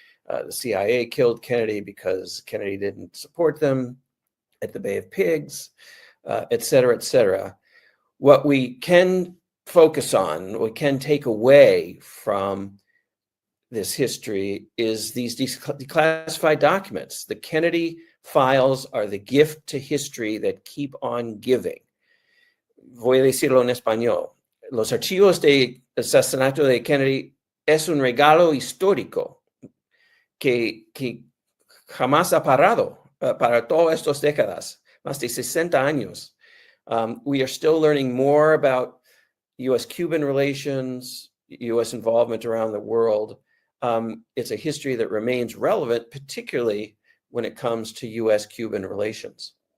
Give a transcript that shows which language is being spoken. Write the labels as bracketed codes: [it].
[en] The CIA killed Kennedy because Kennedy didn't support them at the Bay of Pigs, et cetera, et cetera. What we can focus on, what we can take away from this history is these declassified documents. The Kennedy files are the gift to history that keep on giving. [es] Voy a decirlo en español. Los archivos del asesinato de Kennedy es un regalo histórico que jamás ha parado para todas estas décadas, más de 60 años. [en] We are still learning more about U.S.-Cuban relations, U.S. involvement around the world. It's a history that remains relevant, particularly when it comes to U.S.-Cuban relations.